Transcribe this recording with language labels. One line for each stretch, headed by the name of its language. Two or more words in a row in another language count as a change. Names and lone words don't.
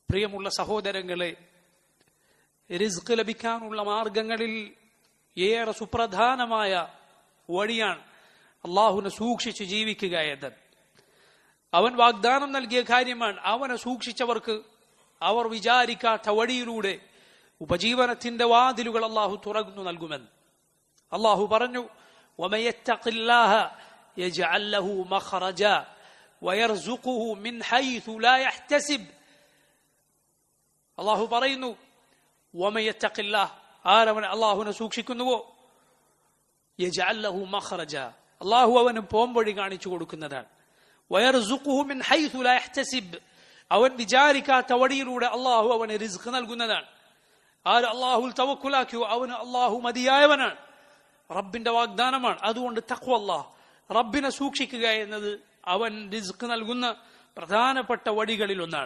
Malayalam: പ്രിയമുള്ള സഹോദരങ്ങളെ, റിസ്ക് ലഭിക്കാനുള്ള മാർഗങ്ങളിൽ ഏറെ സുപ്രധാനമായ വഴിയാണ് അള്ളാഹുവിനെ സൂക്ഷിച്ച് ജീവിക്കുക എന്നത്. അവൻ വാഗ്ദാനം നൽകിയ കാര്യമാണ്. അവനെ സൂക്ഷിച്ചവർക്ക് അവർ വിചാരിക്കാത്ത വഴിയിലൂടെ ഉപജീവനത്തിന്റെ വാതിലുകൾ അള്ളാഹു തുറന്നു നൽകുമെന്ന്. അള്ളാഹു പറഞ്ഞു,
Arabic: وَمَن يَتَّقِ اللَّهَ يَجْعَل لَّهُ مَخْرَجًا وَيَرْزُقْهُ مِنْ حَيْثُ لَا يَحْتَسِبُ.
Malayalam: അള്ളാഹു പറയുന്നു,
Arabic: وَمَن يَتَّقِ اللَّهَ,
Malayalam: ആരവൻ അള്ളാഹുവിനെ സൂക്ഷിക്കുന്നുവോ,
Arabic: يَجْعَل لَّهُ مَخْرَجًا,
Malayalam: അള്ളാഹു അവന് പോംവഴി കാണിച്ചു കൊടുക്കുന്നതാണ്.
Arabic: وَيَرْزُقْهُ مِنْ حَيْثُ لَا يَحْتَسِبُ,
Malayalam: അവൻ വിചാരിക്കാത്ത വഴിയിലൂടെ അള്ളാഹു അവന് റിസ്ക് നൽകുന്നതാണ്. ആര് അള്ളാഹുൽ തവക്കുലാക്കിയോ അവന് അള്ളാഹു മതിയായവനാണ്. റബ്ബിന്റെ വാഗ്ദാനമാണ്. അതുകൊണ്ട് തഖ്വല്ലാഹ്, റബ്ബിനെ സൂക്ഷിക്കുക എന്നത് അവൻ റിസ്ക് നൽകുന്ന പ്രധാനപ്പെട്ട വഴികളിൽ ഒന്നാണ്.